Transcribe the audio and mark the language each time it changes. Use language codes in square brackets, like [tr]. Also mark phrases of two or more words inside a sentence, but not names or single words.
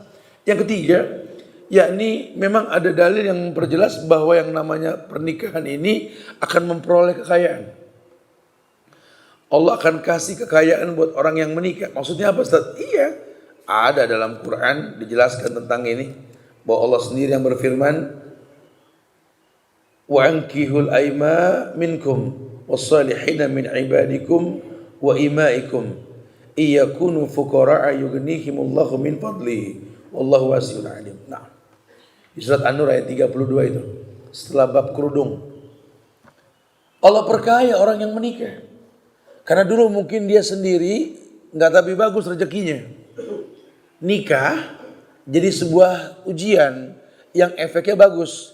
[id] Yang ketiga, yakni memang ada dalil yang memperjelas bahwa yang namanya pernikahan ini akan memperoleh kekayaan. Allah akan kasih kekayaan buat orang yang menikah. Maksudnya apa Ustaz? Iya, ada dalam Quran dijelaskan tentang ini. Bahwa Allah sendiri yang berfirman, [ar] وأنكحوا الأيامى منكم والصالحين من عبادكم وإمائكم إن يكونوا فقراء يغنهم الله من فضله والله واسع عليم. [id] Nah, di surat An-Nur ayat 32 itu, setelah bab kerudung, Allah perkaya orang yang menikah. Karena dulu mungkin dia sendiri nggak tapi bagus rezekinya. Nikah jadi sebuah ujian yang efeknya bagus.